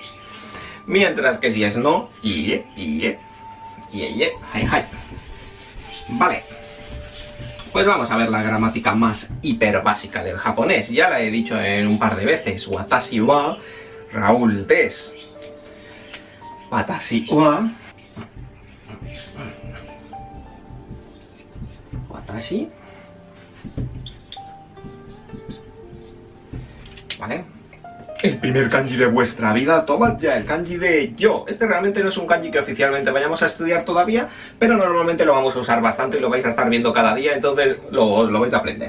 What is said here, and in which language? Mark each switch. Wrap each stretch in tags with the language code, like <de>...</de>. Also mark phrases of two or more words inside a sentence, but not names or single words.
<es>Mientras que si es no,</es> <ja>ie, hai, hai.</ja> <es>Vale. Pues vamos a ver la gramática más hiper básica del japonés. Ya la he dicho en un par de veces.</es> <ja>Watashi wa Raúl des. Watashi wa Watashi.</ja> <es>Vale. El primer kanji de vuestra vida, tomad ya el kanji de yo. Este realmente no es un kanji que oficialmente vayamos a estudiar todavía, pero normalmente lo vamos a usar bastante y lo vais a estar viendo cada día, entonces lo vais a aprender.</es>